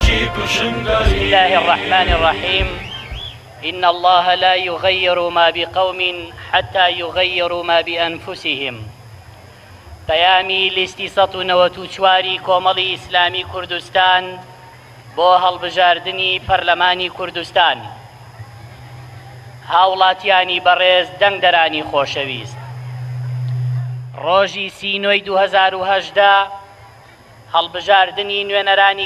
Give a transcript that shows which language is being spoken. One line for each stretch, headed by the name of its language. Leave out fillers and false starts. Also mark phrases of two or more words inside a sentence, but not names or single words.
Arabic: بسم الله الرحمن الرحيم. إن الله لا يغير ما بقوم حتى يغيروا ما بأنفسهم.
Central Kurdish: بەیامی لیستی ١٩٤ کۆمەڵی ئیسلامی کوردستان بۆ هەڵبژاردنی پەرلەمانی کوردستان. هاوڵاتیانی بەڕێز دەنگدەرانی خۆشەویست، ڕۆژی 30 نوێی 2018 هەڵبژاردنی نوێنەرانی